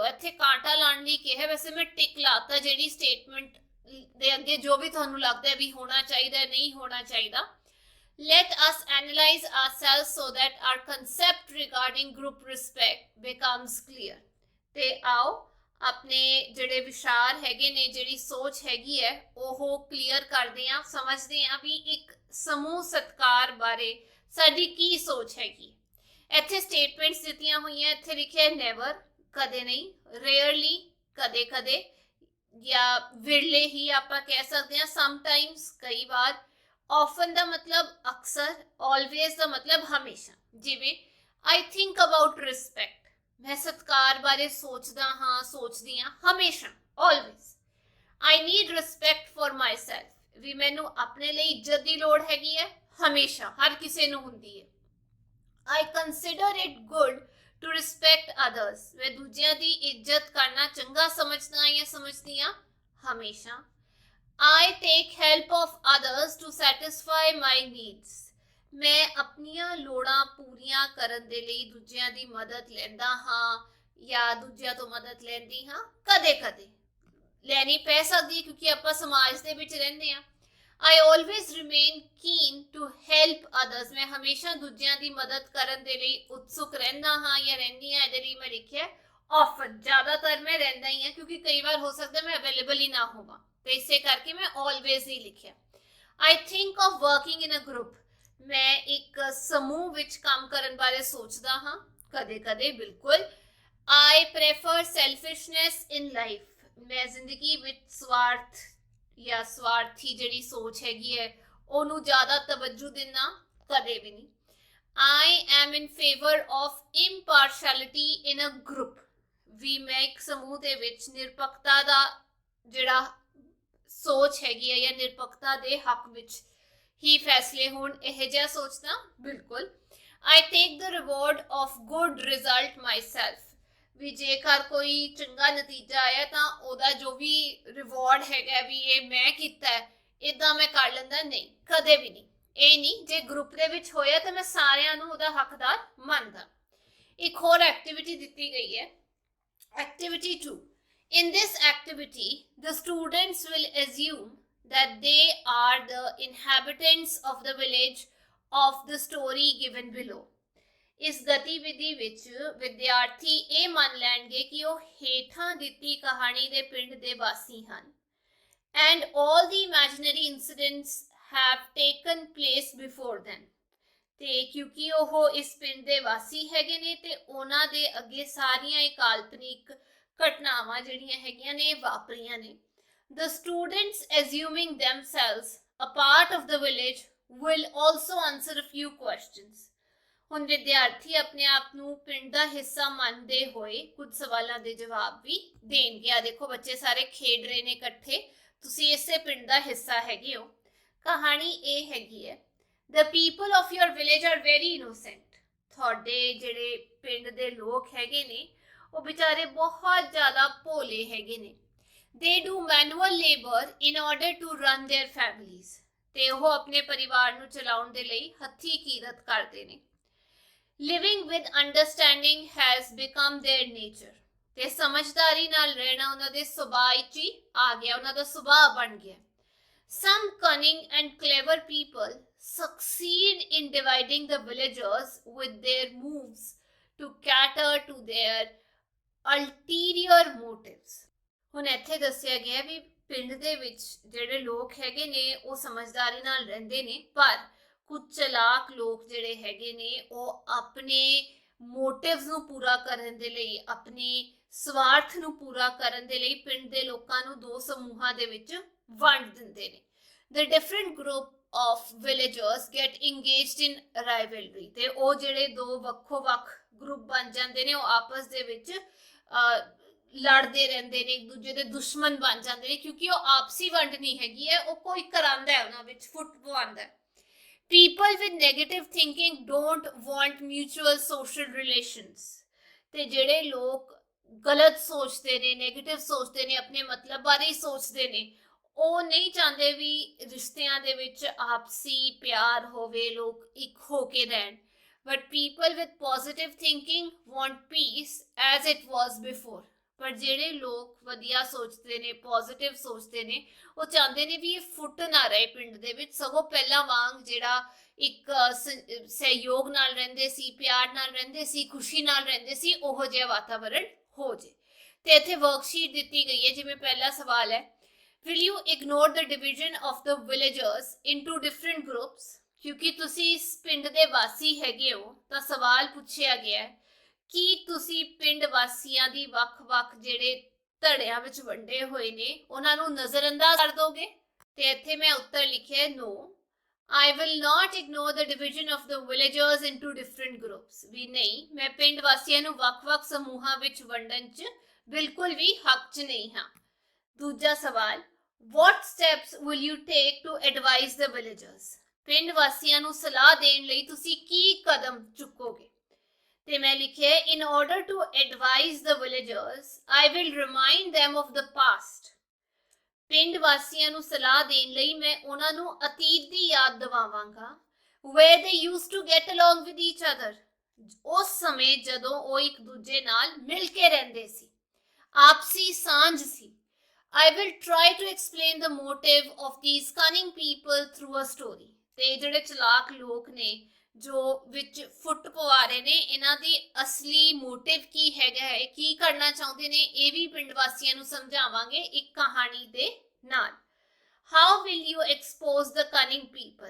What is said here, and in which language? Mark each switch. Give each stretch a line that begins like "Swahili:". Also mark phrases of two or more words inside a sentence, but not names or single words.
Punjabi: ਇੱਥੇ ਕਾਂਟਾ ਲਾਉਣ ਲਈ ਕਿਹਾ, ਵੈਸੇ ਮੈਂ ਟਿਕ ਲਾਤਾ ਜਿਹੜੀ ਸਟੇਟਮੈਂਟ ਦੇ ਅੱਗੇ ਜੋ ਵੀ ਤੁਹਾਨੂੰ ਲੱਗਦਾ ਵੀ ਹੋਣਾ ਚਾਹੀਦਾ ਨਹੀਂ ਹੋਣਾ ਚਾਹੀਦਾ।
English: Let us analyze ourselves so that our concept regarding group respect becomes clear।
Punjabi: ਤੇ ਆਓ ਆਪਣੇ ਜਿਹੜੇ ਵਿਚਾਰ ਹੈਗੇ ਨੇ, ਜਿਹੜੀ ਸੋਚ ਹੈਗੀ ਹੈ, ਉਹ ਕਲੀਅਰ ਕਰਦੇ ਹਾਂ, ਸਮਝਦੇ ਹਾਂ ਵੀ ਇੱਕ ਸਮੂਹ ਸਤਕਾਰ ਬਾਰੇ ਸਾਡੀ ਕੀ ਸੋਚ ਹੈਗੀ। ਇੱਥੇ ਸਟੇਟਮੈਂਟਸ ਦਿੱਤੀਆਂ ਹੋਈਆਂ, ਇੱਥੇ ਲਿਖਿਆ ਨੈਵਰ, ਕਦੇ ਨਹੀਂ, ਰੇਅਰਲੀ, ਕਦੇ ਕਦੇ, ਜਾਂ ਵਿਰਲੇ ਹੀ ਆਪਾਂ ਕਹਿ ਸਕਦੇ ਹਾਂ, ਸਮਟਾਈਮਸ, ਕਈ ਵਾਰ, often ਦਾ ਮਤਲਬ ਅਕਸਰ, always ਦਾ ਮਤਲਬ ਹਮੇਸ਼ਾ।
English: ਜਿਵੇਂ I think about respect,
Punjabi: ਮੈਂ ਸਤਕਾਰ ਬਾਰੇ ਸੋਚਦਾ ਹਾਂ, ਸੋਚਦੀ ਹਾਂ ਹਮੇਸ਼ਾ,
English: always। I need respect for myself,
Punjabi: ਵੀ ਮੈਨੂੰ ਆਪਣੇ ਲਈ ਇੱਜ਼ਤ ਦੀ ਲੋੜ ਹੈਗੀ ਹੈ, ਹਮੇਸ਼ਾ, ਹਰ ਕਿਸੇ ਨੂੰ ਹੁੰਦੀ ਹੈ।
English: I consider it good to respect others,
Punjabi: ਮੈਂ ਦੂਜਿਆਂ ਦੀ ਇੱਜ਼ਤ ਕਰਨਾ ਚੰਗਾ ਸਮਝਦਾ ਜਾਂ ਸਮਝਦੀ ਹਾਂ, ਹਮੇਸ਼ਾ।
English: I take help of others to satisfy my needs,
Punjabi: ਮੈਂ ਆਪਣੀਆਂ ਲੋੜਾਂ ਪੂਰੀਆਂ ਕਰਨ ਦੇ ਲਈ ਦੂਜਿਆਂ ਦੀ ਮਦਦ ਲੈਂਦਾ ਹਾਂ ਜਾਂ ਦੂਜਿਆਂ ਤੋਂ ਮਦਦ ਲੈਂਦੀ ਹਾਂ, ਕਦੇ ਕਦੇ ਲੈਣੀ ਪੈ ਸਕਦੀ, ਕਿਉਂਕਿ ਆਪਾਂ ਸਮਾਜ ਦੇ ਵਿੱਚ ਰਹਿੰਦੇ ਹਾਂ।
English: I always remain keen to help others,
Punjabi: ਮੈਂ ਹਮੇਸ਼ਾ ਦੂਜਿਆਂ ਦੀ ਮਦਦ ਕਰਨ ਦੇ ਲਈ ਉਤਸੁਕ ਰਹਿੰਦਾ ਹਾਂ ਜਾਂ ਰਹਿੰਦੀ ਹਾਂ। ਇਹਦੇ ਲਈ ਮੈਂ ਲਿਖਿਆ often, ਜ਼ਿਆਦਾਤਰ ਮੈਂ ਰਹਿੰਦਾ ਹੀ ਹਾਂ, ਕਿਉਂਕਿ ਕਈ ਵਾਰ ਹੋ ਸਕਦਾ ਮੈਂ ਅਵੇਲੇਬਲ ਹੀ ਨਾ ਹੋਵਾਂ, ਤੇ ਇਸੇ ਕਰਕੇ ਮੈਂ always ਹੀ ਲਿਖਿਆ।
English: I think of working in a group,
Punjabi: ਮੈਂ ਇੱਕ ਸਮੂਹ ਵਿੱਚ ਕੰਮ ਕਰਨ ਬਾਰੇ ਸੋਚਦਾ ਹਾਂ, ਕਦੇ ਕਦੇ, ਬਿਲਕੁਲ।
English: I prefer selfishness in life,
Punjabi: ਮੈਂ ਜ਼ਿੰਦਗੀ ਵਿੱਚ ਸਵਾਰਥ ਜਾਂ ਸਵਾਰਥੀ ਜਿਹੜੀ ਸੋਚ ਹੈਗੀ ਹੈ ਉਹਨੂੰ ਜ਼ਿਆਦਾ ਤਵੱਜੂ ਦਿੰਦਾ, ਕਦੇ ਵੀ ਨਹੀਂ।
English: I am in favor of impartiality in a group,
Punjabi: ਵੀ ਮੈਂ ਇੱਕ ਸਮੂਹ ਦੇ ਵਿੱਚ ਨਿਰਪੱਖਤਾ ਦਾ ਜਿਹੜਾ ਸੋਚ ਹੈਗੀ ਹੈ ਜਾਂ ਨਿਰਪੱਖਤਾ ਦੇ ਹੱਕ ਵਿੱਚ ਹੀ ਫੈਸਲੇ ਹੋਣ, ਇਹ ਜਿਹਾ ਸੋਚਦਾ, ਬਿਲਕੁਲ।
English: I take the reward of good result myself,
Punjabi: ਵੀ ਜੇਕਰ ਕੋਈ ਚੰਗਾ ਨਤੀਜਾ ਆਇਆ ਤਾਂ ਉਹਦਾ ਜੋ ਵੀ ਰਿਵਾਰਡ ਹੈਗਾ ਵੀ ਇਹ ਮੈਂ ਕੀਤਾ ਹੈ, ਇੱਦਾਂ ਮੈਂ ਕਰ ਲੈਂਦਾ, ਨਹੀਂ, ਕਦੇ ਵੀ ਨਹੀਂ। ਇਹ ਨਹੀਂ, ਜੇ ਗਰੁੱਪ ਦੇ ਵਿੱਚ ਹੋਇਆ ਤਾਂ ਮੈਂ ਸਾਰਿਆਂ ਨੂੰ ਉਹਦਾ ਹੱਕਦਾਰ ਮੰਨਦਾ। ਇੱਕ ਹੋਰ ਐਕਟੀਵਿਟੀ ਦਿੱਤੀ ਗਈ ਹੈ,
English: Activity 2. In this activity, the students will assume that they are the inhabitants of the village of the story given below.
Punjabi: ਇਸ ਗਤੀਵਿਧੀ ਵਿੱਚ ਵਿਦਿਆਰਥੀ ਇਹ ਮੰਨ ਲੈਣਗੇ ਕਿ ਉਹ ਹੇਠਾਂ ਦਿੱਤੀ ਕਹਾਣੀ ਦੇ ਪਿੰਡ ਦੇ ਵਾਸੀ ਹਨ।
English: And all the imaginary incidents have taken place before them.
Punjabi: ਤੇ ਕਿਉਂਕਿ ਉਹ ਇਸ ਪਿੰਡ ਦੇ ਵਾਸੀ ਹੈਗੇ ਨੇ ਤੇ ਉਹਨਾਂ ਦੇ ਅੱਗੇ ਸਾਰੀਆਂ ਇਹ ਕਾਲਪਨਿਕ ਘਟਨਾਵਾਂ ਜਿਹੜੀਆਂ ਹੈਗੀਆਂ ਨੇ ਵਾਪਰੀਆਂ ਨੇ।
English: The students assuming themselves a part of the village will also answer a few questions.
Punjabi: ਹੁਣ ਵਿਦਿਆਰਥੀ ਆਪਣੇ ਆਪ ਨੂੰ ਪਿੰਡ ਦਾ ਹਿੱਸਾ ਮੰਨਦੇ ਹੋਏ ਕੁਝ ਸਵਾਲਾਂ ਦੇ ਜਵਾਬ ਵੀ ਦੇਣਗੇ। ਆ ਦੇਖੋ, ਬੱਚੇ ਸਾਰੇ ਖੇਡ ਰਹੇ ਨੇ ਇਕੱਠੇ, ਤੁਸੀਂ ਇਸੇ ਪਿੰਡ ਦਾ ਹਿੱਸਾ ਹੈਗੇ ਹੋ। ਕਹਾਣੀ ਇਹ ਹੈਗੀ ਹੈ,
English: The people of your village are very innocent.
Punjabi: ਤੁਹਾਡੇ ਜਿਹੜੇ ਪਿੰਡ ਦੇ ਲੋਕ ਹੈਗੇ ਨੇ ਉਹ ਵਿਚਾਰੇ ਬਹੁਤ ਜ਼ਿਆਦਾ ਭੋਲੇ ਹੈਗੇ ਨੇ।
English: They do manual labor in order to run their families.
Punjabi: ਤੇ ਉਹ ਆਪਣੇ ਪਰਿਵਾਰ ਨੂੰ ਚਲਾਉਣ ਦੇ ਲਈ ਹੱਥੀ ਕੀਰਤ ਕਰਦੇ ਨੇ।
English: Living with understanding has become their nature.
Punjabi: ਤੇ ਸਮਝਦਾਰੀ ਨਾਲ ਰਹਿਣਾ ਉਹਨਾਂ ਦੇ ਸੁਭਾਅ ਵਿੱਚ ਹੀ ਆ ਗਿਆ, ਉਹਨਾਂ ਦਾ ਸੁਭਾਅ ਬਣ ਗਿਆ।
English: Some cunning and clever people succeed in dividing the villagers with their moves to cater to their ulterior motives.
Punjabi: ਹੁਣ ਇੱਥੇ ਦੱਸਿਆ ਗਿਆ ਵੀ ਪਿੰਡ ਦੇ ਵਿੱਚ ਜਿਹੜੇ ਲੋਕ ਹੈਗੇ ਨੇ ਉਹ ਸਮਝਦਾਰੀ ਨਾਲ ਰਹਿੰਦੇ ਨੇ, ਪਰ ਕੁਝ ਚਲਾਕ ਲੋਕ ਜਿਹੜੇ ਹੈਗੇ ਨੇ ਉਹ ਆਪਣੇ ਮੋਟਿਵਸ ਨੂੰ ਪੂਰਾ ਕਰਨ ਦੇ ਲਈ, ਆਪਣੇ ਸਵਾਰਥ ਨੂੰ ਪੂਰਾ ਕਰਨ ਦੇ ਲਈ ਪਿੰਡ ਦੇ ਲੋਕਾਂ ਨੂੰ ਦੋ ਸਮੂਹਾਂ ਦੇ ਵਿੱਚ ਵੰਡ ਦਿੰਦੇ ਨੇ।
English: The different group of villagers get engaged in rivalry.
Punjabi: ਤੇ ਉਹ ਜਿਹੜੇ ਦੋ ਵੱਖੋ ਵੱਖ ਗਰੁੱਪ ਬਣ ਜਾਂਦੇ ਨੇ, ਉਹ ਆਪਸ ਦੇ ਵਿੱਚ ਲੜਦੇ ਰਹਿੰਦੇ ਨੇ, ਇੱਕ ਦੂਜੇ ਦੇ ਦੁਸ਼ਮਣ ਬਣ ਜਾਂਦੇ ਨੇ, ਕਿਉਂਕਿ ਉਹ ਆਪਸੀ ਵੰਡ ਨਹੀਂ ਹੈਗੀ ਹੈ, ਉਹ ਕੋਈ ਕਰਾਂਦਾ ਹੈ ਉਹਨਾਂ ਵਿੱਚ, ਫੁੱਟ ਪਵਾਉਂਦਾ ਹੈ।
English: People with negative thinking don't want mutual social relations.
Punjabi: ਤੇ ਜਿਹੜੇ ਲੋਕ ਗਲਤ ਸੋਚਦੇ ਨੇ, ਨੈਗੇਟਿਵ ਸੋਚਦੇ ਨੇ, ਆਪਣੇ ਮਤਲਬ ਬਾਰੇ ਹੀ ਸੋਚਦੇ ਨੇ, ਉਹ ਨਹੀਂ ਚਾਹੁੰਦੇ ਵੀ ਰਿਸ਼ਤਿਆਂ ਦੇ ਵਿੱਚ ਆਪਸੀ ਪਿਆਰ ਹੋਵੇ, ਲੋਕ ਇੱਕ ਹੋ ਕੇ ਰਹਿਣ।
English: But people with positive thinking want peace as it was before.
Punjabi: ਪਰ ਜਿਹੜੇ ਲੋਕ ਵਧੀਆ ਸੋਚਦੇ ਨੇ, ਪੋਜ਼ਿਟਿਵ ਸੋਚਦੇ ਨੇ, ਉਹ ਚਾਹੁੰਦੇ ਨੇ ਵੀ ਇਹ ਫੁੱਟ ਨਾ ਰਹੇ ਪਿੰਡ ਦੇ ਵਿੱਚ, ਸਗੋਂ ਪਹਿਲਾਂ ਵਾਂਗ ਜਿਹੜਾ ਇੱਕ ਸਹਿਯੋਗ ਨਾਲ ਰਹਿੰਦੇ ਸੀ, ਪਿਆਰ ਨਾਲ ਰਹਿੰਦੇ ਸੀ, ਖੁਸ਼ੀ ਨਾਲ ਰਹਿੰਦੇ ਸੀ, ਉਹੋ ਜਿਹਾ ਵਾਤਾਵਰਣ ਹੋ ਜੇ। ਤੇ ਇੱਥੇ ਵਰਕਸ਼ੀਟ ਦਿੱਤੀ ਗਈ ਹੈ। ਜਿਵੇਂ ਪਹਿਲਾ ਸਵਾਲ ਹੈ,
English: will you ignore the division of the villagers into different groups?
Punjabi: ਕਿਉਂਕਿ ਤੁਸੀਂ ਇਸ ਪਿੰਡ ਦੇ ਵਾਸੀ ਹੈਗੇ ਹੋ ਤਾਂ ਸਵਾਲ ਪੁੱਛਿਆ ਗਿਆ ਹੈ ਕਿ ਤੁਸੀਂ ਪਿੰਡ ਵਾਸੀਆਂ ਦੀ ਵੱਖ-ਵੱਖ ਜਿਹੜੇ ਧੜਿਆਂ ਵਿੱਚ ਵੰਡੇ ਹੋਏ ਨੇ ਉਹਨਾਂ ਨੂੰ ਨਜ਼ਰਅੰਦਾਜ਼ ਕਰ ਦੋਗੇ? ਤੇ ਇੱਥੇ ਮੈਂ ਉੱਤਰ ਲਿਖਿਆ ਹੈ
English: no, I will not ignore the division of the villagers into different groups.
Punjabi: ਵੀ ਨਹੀਂ, ਮੈਂ ਪਿੰਡ ਵਾਸੀਆਂ ਨੂੰ ਵੱਖ-ਵੱਖ ਸਮੂਹਾਂ ਵਿੱਚ ਵੰਡਣ 'ਚ ਬਿਲਕੁਲ ਵੀ ਹੱਕ 'ਚ ਨਹੀਂ ਹਾਂ। ਦੂਜਾ ਸਵਾਲ,
English: what steps will you take to advise the villagers?
Punjabi: ਪਿੰਡ ਵਾਸੀਆਂ ਨੂੰ ਸਲਾਹ ਦੇਣ ਲਈ ਤੁਸੀਂ ਕੀ ਕਦਮ ਚੁੱਕੋਗੇ? ਤੇ ਮੈਂ ਲਿਖਿਆ
English: in order to advise the villagers, I will remind them of the past.
Punjabi: ਪਿੰਡ ਵਾਸੀਆਂ ਨੂੰ ਸਲਾਹ ਦੇਣ ਲਈ ਮੈਂ ਉਹਨਾਂ ਨੂੰ ਅਤੀਤ ਦੀ ਯਾਦ ਦਿਵਾਵਾਂਗਾ,
English: where they used to get along with each other.
Punjabi: ਉਸ ਸਮੇਂ ਜਦੋਂ ਉਹ ਇੱਕ ਦੂਜੇ ਨਾਲ ਮਿਲ ਕੇ ਰਹਿੰਦੇ ਸੀ, ਆਪਸੀ ਸਾਂਝ ਸੀ।
English: I will try to explain the motive of these cunning people through a story.
Punjabi: ਤੇ ਜਿਹੜੇ ਚਲਾਕ ਲੋਕ ਨੇ ਜੋ ਵਿੱਚ ਫੁੱਟ ਪਵਾ ਰਹੇ ਨੇ, ਇਹਨਾਂ ਦੀ ਅਸਲੀ ਮੋਟਿਵ ਕੀ ਹੈਗਾ ਹੈ, ਕੀ ਕਰਨਾ ਚਾਹੁੰਦੇ ਨੇ, ਇਹ ਵੀ ਪਿੰਡ ਵਾਸੀਆਂ ਨੂੰ ਸਮਝਾਵਾਂਗੇ ਇੱਕ ਕਹਾਣੀ ਦੇ ਨਾਲ।
English: How will you expose the cunning people?